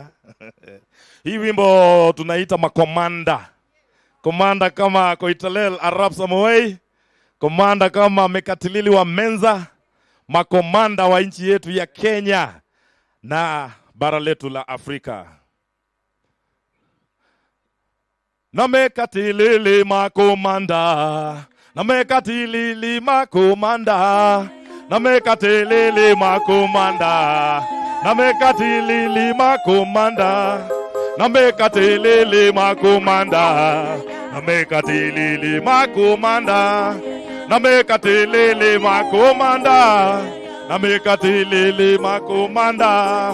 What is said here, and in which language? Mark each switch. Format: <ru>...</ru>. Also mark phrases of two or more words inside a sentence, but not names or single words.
<sw>Hii wimbo tunaita makomanda. Komanda kama Koitalel Arap Samoi, komanda kama Mekatilili wa Menza, makomanda wa nchi yetu ya Kenya na bara letu la Afrika. Na Mekatilili makomanda, na Mekatilili makomanda, na Mekatilili makomanda, na Mekatilili makomanda, na Mekatilili makomanda, na Mekatilili makomanda, na Mekatilili makomanda, na Mekatilili makomanda.</sw>